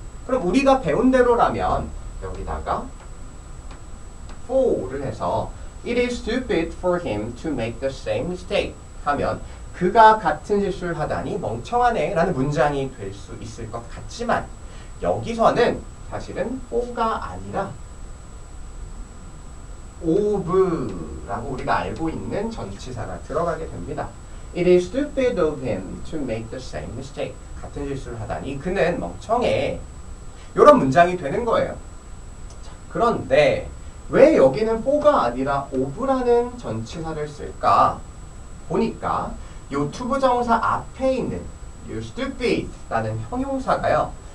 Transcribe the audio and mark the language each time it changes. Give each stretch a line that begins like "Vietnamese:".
Korean: 그럼 우리가 배운 대로라면 여기다가 for를 해서
English: It is stupid for him to make the same mistake
Korean: 하면 그가 같은 실수를 하다니 멍청하네 라는 문장이 될 수 있을 것 같지만 여기서는 사실은 for가 아니라 of라고 우리가 알고 있는 전치사가 들어가게 됩니다.
English: It is stupid of him to make the same mistake.
Korean: 같은 실수를 하다니 그는 멍청해. 이런 문장이 되는 거예요. 자, 그런데 왜 여기는 for가 아니라 of라는 전치사를 쓸까? 보니까 요 투부정사 앞에 있는 요 stupid라는 형용사가요.